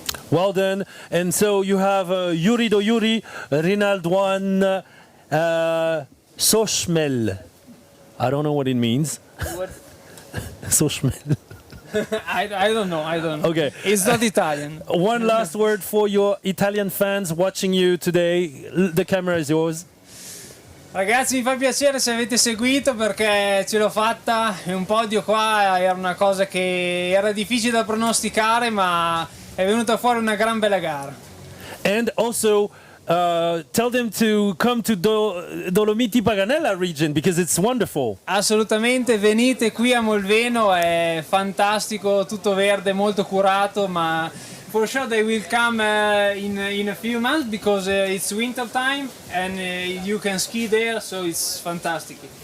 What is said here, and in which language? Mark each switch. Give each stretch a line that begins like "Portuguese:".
English: Well done. And so you have Yuri do Yuri, Rinald 1, Soschmel. I don't know what it means. What? Soschmel. I don't know. Okay. It's not Italian. One last word for your Italian fans watching you today. The camera is yours.
Italian: Ragazzi, mi fa piacere se avete seguito perché ce l'ho fatta. Un podio qua era una cosa che era difficile da pronosticare, ma è venuta fuori una gran bella gara.
English: And also tell them to come to Dolomiti Paganella region because it's wonderful.
Italian: Assolutamente, venite qui a Molveno, è fantastico, tutto verde, molto curato,
English: ma for sure they will come in a few months because it's winter time and you can ski there, so it's fantastic.